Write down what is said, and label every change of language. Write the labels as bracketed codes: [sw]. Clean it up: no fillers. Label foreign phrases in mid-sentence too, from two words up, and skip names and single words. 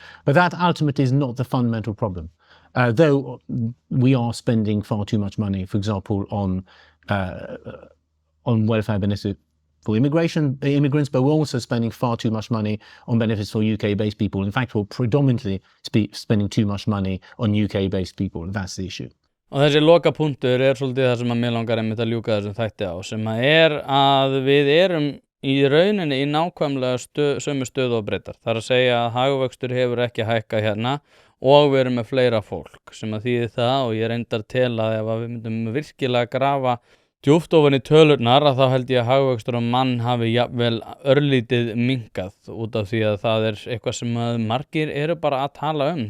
[en] But that ultimately is not the fundamental problem. Though we are spending far too much money, for example, on welfare for immigrants, but we're also spending far too much money on benefits for UK-based people. In fact, we're predominantly spending too much money on UK-based people. That's the issue. [is] Og þessi lokapunktur svolítið það sem að mig langar einmitt að ljúka þessum þætti á, sem að við erum í rauninni í nákvæmlega sömu stöðu og Bretar. Það að segja að hagvöxtur hefur ekki hækkað hérna og við erum með fleira fólk, sem að þýðir það, og ég reyndar til að ef við myndum virkilega grafa djúpt ofan í tölurnar, að þá held ég að hagvöxtur á mann hafi jafnvel örlítið minnkað, út af því að það eitthvað sem að margir eru bara að tala um.